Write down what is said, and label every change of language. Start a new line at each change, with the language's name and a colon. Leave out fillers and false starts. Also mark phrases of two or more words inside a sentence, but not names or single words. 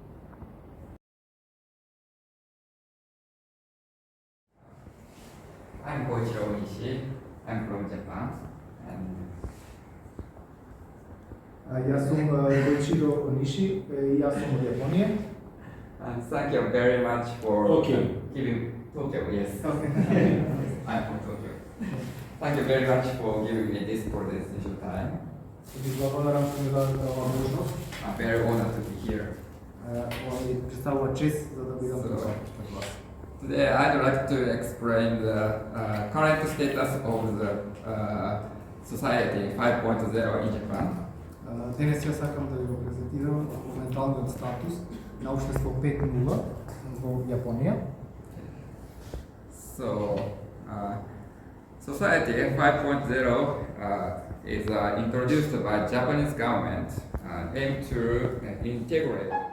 English: I'm Koichiro Onishi. I'm from Japan.
Macedonian: Јас сум Коичиро Ониши и јас сум од Јапонија.
English: And thank you very much for giving Tokyo. Yes. I'm from Tokyo. Thank you very much for giving me this presentation time.
Macedonian: Ви благодарам што ми дадете оваа можност.
English: I'm very honored to be here.
Macedonian: Ова ми представува чест за да бидам тука пред вас.
English: Today I'd like to explain the current status of the society 5.0 in Japan.
Macedonian: Денес ја сакам да ви го презентирам моменталниот статус на општество 5.0 во Јапонија.
English: So, Society 5.0 is introduced by Japanese government aimed to integrate